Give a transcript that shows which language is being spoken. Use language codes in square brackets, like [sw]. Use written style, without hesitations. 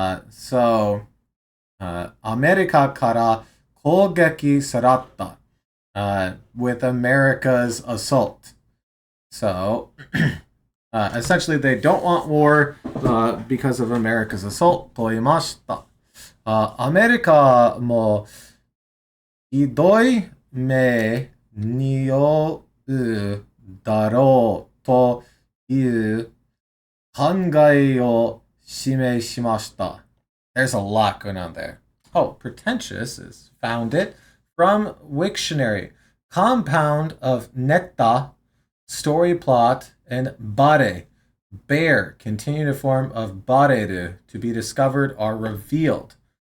[ja] So, アメリカから攻撃された. [en] With America's assault. So, essentially, they don't want war because of America's assault [ja] と言いました。アメリカもひどい目に遭うだろうという考えを示しました. [en] There's a lot going on there. Oh, pretentious is founded from Wiktionary. Compound of netta, story plot, and bare, bear, continued form of bareru, to be discovered or revealed.